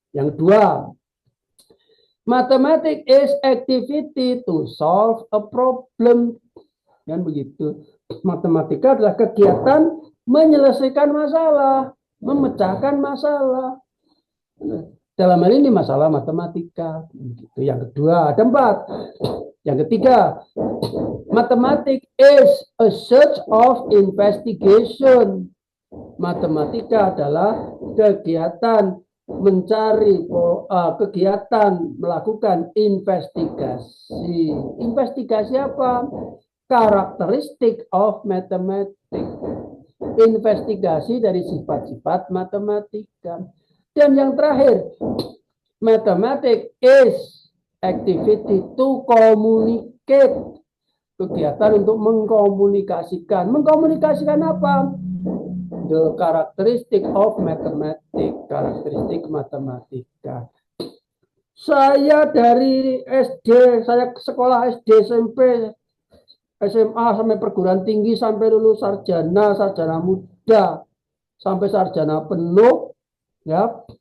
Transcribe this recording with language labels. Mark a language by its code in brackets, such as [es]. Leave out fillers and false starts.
[id] Yang kedua, [en] mathematics is activity to solve a problem. [id] Kan begitu. Matematika adalah kegiatan menyelesaikan masalah, memecahkan masalah. Dalam hal ini masalah matematika. Begitu. Yang kedua, ada 4. Yang ketiga, [en] mathematics is a search of investigation. [id] Matematika adalah kegiatan mencari, kegiatan melakukan investigasi. Investigasi apa? Karakteristik [en] of mathematics. [id] Investigasi dari sifat-sifat matematika. Dan yang terakhir, [en] mathematics is activity to communicate. [id] Kegiatan untuk mengkomunikasikan. Mengkomunikasikan apa? [en] The characteristic of mathematics. [id] Karakteristik matematika. Saya dari SD, saya sekolah SD, SMP, SMA sampai perguruan tinggi, sampai lulus sarjana, sarjana muda, sampai sarjana penuh, ya.